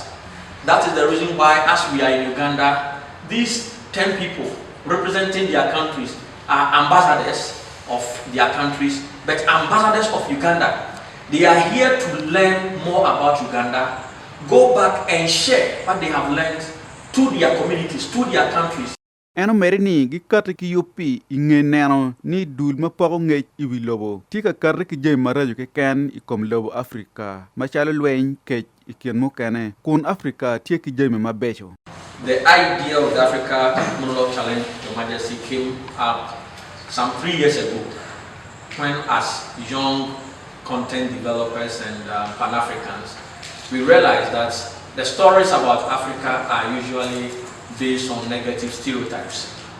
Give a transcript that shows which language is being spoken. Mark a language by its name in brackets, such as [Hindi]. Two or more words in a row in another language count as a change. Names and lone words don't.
[English] That is the reason why, as we are in Uganda, these 10 people representing their countries are ambassadors of their countries, but ambassadors of Uganda. They are here to learn more about Uganda, go back and share what they have learned to their communities, to their countries. [Acoli] Eno merini gi karte ki yopi inge neno ni dul ma poko nge iwi lobo. Tika karte ki jay marajo ke ken ikom lobo Afrika. Machalo lwen kech ikien mo kene. Kun Afrika tia ki jay me mabecho. [English] The idea of the Africa Monologue Challenge, Your Majesty, came up some 3 years ago when, as young content developers and Pan-Africans, we realized that the stories about Africa are usually based on negative stereotypes.